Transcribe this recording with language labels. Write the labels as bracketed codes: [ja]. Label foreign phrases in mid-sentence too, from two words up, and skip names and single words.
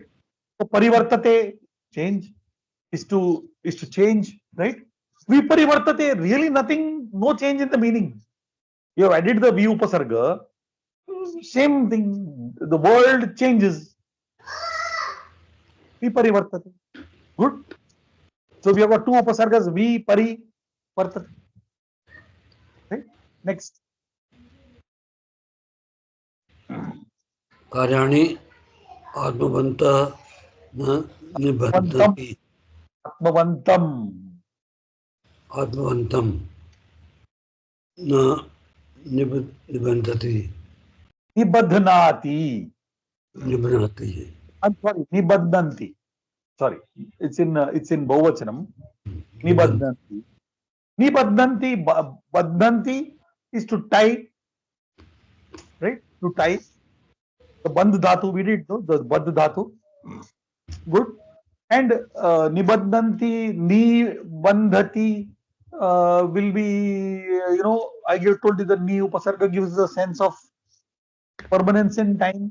[en] So parivartate, change, is to change, right? Viparivartate, really nothing, no change in the meaning. You have added the vi upasarga, same thing. The world changes. Viparivartate. Good. So we have got two upasargas, vi, pari, vartate. Right? Next. [sa] कार्याणि आत्मवन्तः न निबद्धन्ति Atmavantam. आत्मवन्तं न निबद्धति Nibadhnati. निबध्नति [en] I'm sorry, nibadhanti. Sorry, it's in Bahuvachanam. Nibadhanti. Nibadhanti, badhanti is to tie, right? To tie. The bandh dhatu we did, no? The bandh dhatu. Good. And nibadhanti, nibandhati will be, I told you the ni upasarga gives the sense of permanence in time.